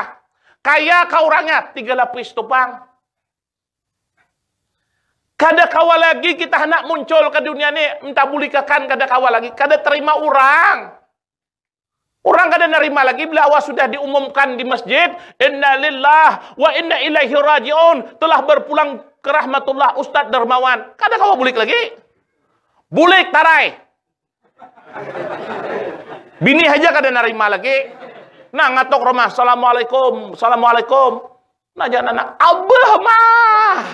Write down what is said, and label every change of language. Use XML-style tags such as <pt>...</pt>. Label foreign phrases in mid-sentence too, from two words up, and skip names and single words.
<bjn>Kaya kau orangnya 3 lapis tupang. Kada kawa lagi kita hendak muncul ke dunia ini, minta bulikakan kada kawa lagi, kada terima orang. Orang kada nerima lagi bila awak sudah diumumkan di masjid,</bjn> <ar>إنا لله وإنا إليه راجعون,</ar> <bjn>telah berpulang ke rahmatullah Ustadz Dermawan. Kada kau bulik lagi. Bulik tarai. Bini aja kada nerima lagi. Nah ngatok rumah, assalamualaikum, assalamualaikum. Nah jangan anak, abah mah.</bjn>